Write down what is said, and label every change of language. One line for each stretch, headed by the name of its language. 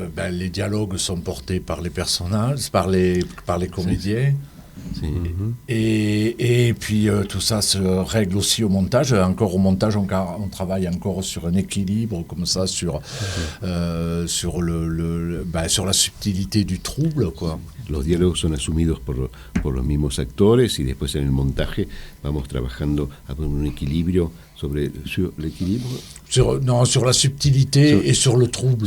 French: Les dialogues sont portés par les personnages, par les comédiens.
Spanish: Sí.
French: Et puis tout ça se règle aussi au montage. Encore au montage, on travaille encore sur un équilibre comme ça, sur sur la subtilité du trouble, quoi.
Spanish: Los diálogos son asumidos por los mismos actores y después en el montaje vamos trabajando a poner un equilibrio sobre l'équilibre.
French: Sur la subtilité et sur le trouble.